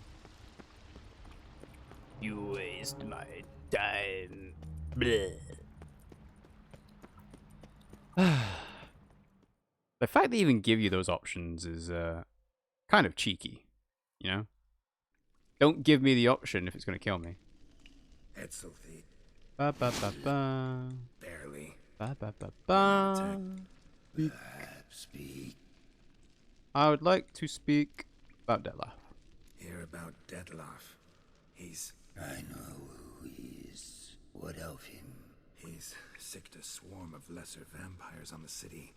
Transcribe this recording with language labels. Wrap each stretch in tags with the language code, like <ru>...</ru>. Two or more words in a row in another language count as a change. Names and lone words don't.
<en>You waste my time. Bleh. The fact they even give you those options is kind of cheeky, you know? Don't give me the option if it's going to kill me. Etzelthy. Ba ba ba ba. Barely. Ba ba ba ba. Speak. I would like to speak about Detlef. Hear about Detlef. He's... I know who he is. What of him? He's sicked a swarm of lesser vampires on the city.</en>